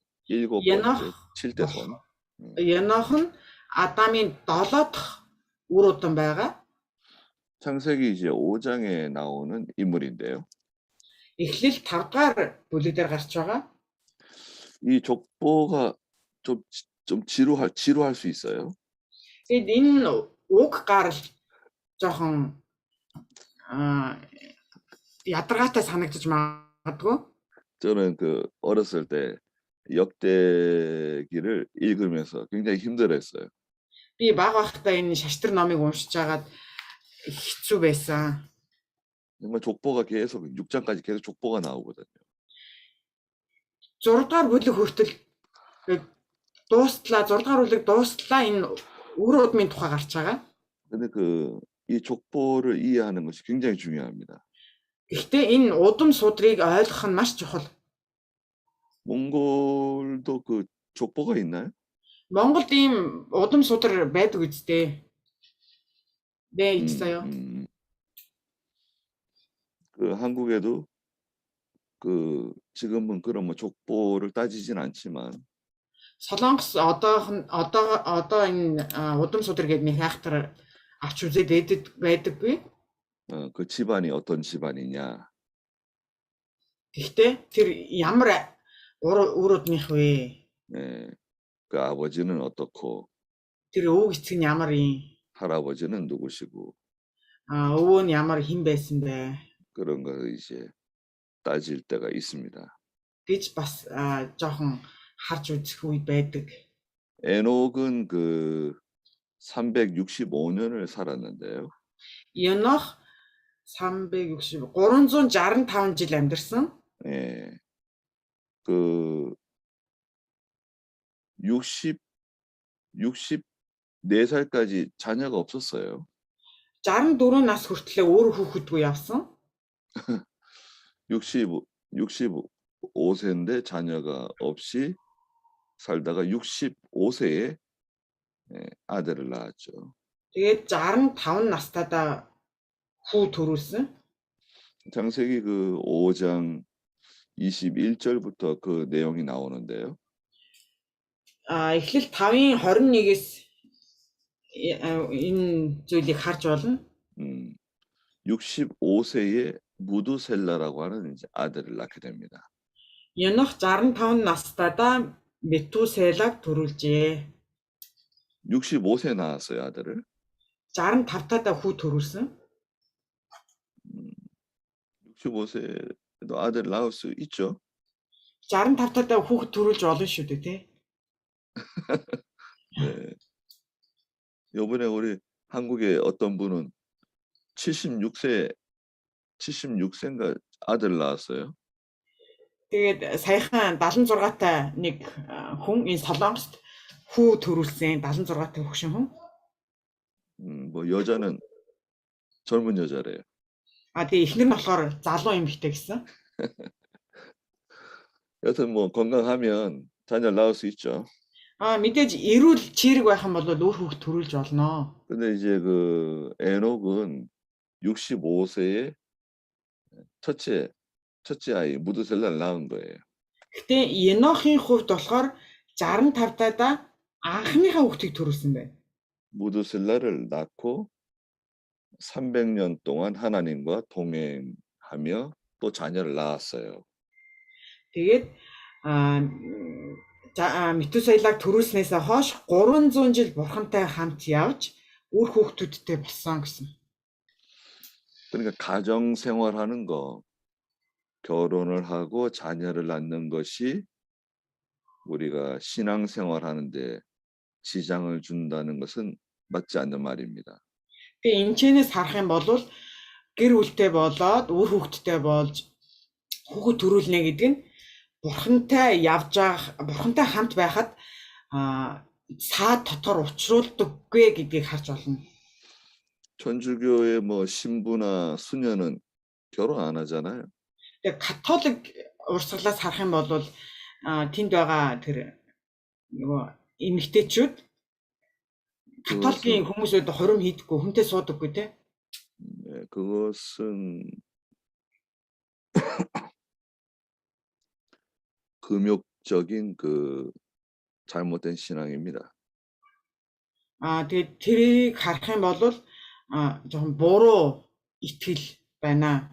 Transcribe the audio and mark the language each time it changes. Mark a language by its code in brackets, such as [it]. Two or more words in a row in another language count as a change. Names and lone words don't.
[ko] 7번째 7대 손. [mn] Енох нь Адамын 7 дахь үр удам байгаа. [ko] 창세기 이제 5장에 나오는 인물인데요. [mn] Эхлэл 5 дугаар бүлэг дээр гарч байгаа. [ko] 이 족보가 좀 지루할 수 있어요. [mn] Тэгээд энэ уг гарал жоохон ядаргаатай санагдаж магадгүй. [ko] 저는 그 어렸을 때 역대기를 읽으면서 굉장히 힘들었어요. [mn] Би бага байхдаа энэ шаштрын номыг уншиж хагаад хэцүү байсан. [ko] 정말 족보가 계속 6장까지 계속 족보가 나오거든요. [mn] 6 дугаар бүлэг хүртэл дуустлаа 6 дугаар бүлэг дуустлаа энэ үр удмын тухай гарч байгаа. [ko] 근데 이 족보를 이해하는 것이 굉장히 중요합니다. [mn] Гэхдээ энэ удам судрыг ойлгох нь маш чухал. [ko] 몽골도 그 족보가 있나요? [mn] Монголд ийм удам судар байдаг үстэй. [ko] 네, 있어요. 그 한국에도 그 지금은 그런 뭐 족보를 따지진 않지만 [mn] Солонгос одоо энэ удам судар гэдэг нэг хайхтар авч үзээд байдаггүй. [ko] 그 집안이 어떤 집안이냐. [mn] Гэхдээ тэр ямар үр удмынх вэ? [ko] 네, 그 아버지는 어떻고 [mn] Тэр өвөг эцэг нь ямар юм? [ko] 할아버지는 누구시고 [mn] өвөө нь ямар хэн байсан бэ? [ko] 그런 걸 이제 따질 때가 있습니다. [mn] гэж бас жоохон харж үзэх үе байдаг. [ko] 에녹은 그 365년을 살았는데요. [mn] Енох 365 жил амьдарсан. [ko] 예. 그 4살까지 자녀가 없었어요. [mn] 64 нас хүртлээр өөрөө хүүхэдгүй явсан. [ko] 65세인데 자녀가 없이 살다가 65세에 아들을 낳았죠. [mn] Тэгээд 65 настайдаа хүү төрүүлсэн. [ko] 창세기 그 5장 21절부터 그 내용이 나오는데요. [mn] Эхлэл 5-ын 21-ээс энэ зүйлийг харж болно. [ko] 65세에 무두셀라라고 하는 이제 아들을 낳게 됩니다. [mn] Енох 65 настайдаа Метуселаг төрүүлжээ. [ko] 65세 낳았어요, 아들을. [mn] 65-таа хүү төрүүлсэн. [ko] 65세도 아들 낳을 수 있죠. [mn] 65-таа хүүхэд төрүүлж болно шүү дээ, тий. [ko] 네. 이번에 우리 한국에 어떤 분은 76세인가 아들 낳았어요. [mn] Тэгээд саяхан 76-тай нэг хүн энэ Солонгост хүү төрүүлсэн 76-тай хөгшин хүн. [ko] 뭐 여자는 젊은 여자래요. [mn] Тэгээ эхнэр нь болохоор залуу эмэгтэй гэсэн. [ko] 여튼 뭐 건강하면 자녀를 낳을 수 있죠. [mn] мэдээж эрүүл чирэг байх юм бол өөр хүүхэд төрүүлж болно. [ko] 근데 이제 그 에녹은 65세에 첫째 아이 무드셀라를 낳은 거예요. [mn] Гэтэ Енохын хувьд болохоор 65-таа анхныхаа хүүхдийг төрүүлсэн байна. [ko] 무드셀라를 낳고 300년 동안 하나님과 동행하며 또 자녀를 낳았어요. [mn] Тэгээд Метусайлаг төрүүлснээсээ хойш 300 жил бурхантай хамт явж үр хүүхдүүдтэй болсон гэсэн. [ko] 그러니까 가정 생활하는 거, 결혼을 하고 자녀를 낳는 것이 우리가 신앙 생활하는데 지장을 준다는 것은 맞지 않는 말입니다. [mn] Тэгээ энэчнээс харах юм бол гэр бүлтэй болоод үр хүүхдтэй болж хүүхэд төрүүлнэ гэдэг нь бурхантай явж байгаа, бурхантай хамт байхад саад дотор учруулдаггүй гэдгийг харж болно. [ko] 천주교의 뭐 신부나 수녀는 결혼 안 하잖아요. [mn] Тэгээ католик урсгалаас харах юм бол тэнд байгаа тэр нөгөө эмэгтэйчүүд католикийн хүмүүсүүд хором хийдэггүй, хүнтэй суудаггүй те. [ko] 네, 그것은 금욕적인 그 잘못된 신앙입니다. [mn] Тэгээд тэрийг харах юм бол жоохон буруу итгэл байна.